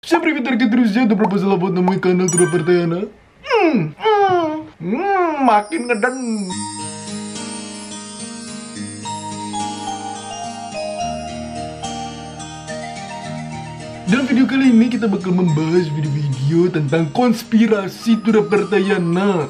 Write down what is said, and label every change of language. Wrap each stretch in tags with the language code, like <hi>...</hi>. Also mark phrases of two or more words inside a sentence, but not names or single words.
<ru>Всем привет, дорогие друзья! Добро пожаловать на мой канал Tura Partayana.</ru> <id>Makin ngeden. Dalam video kali ini kita bakal membahas video-video tentang konspirasi Tura Partayana.</id>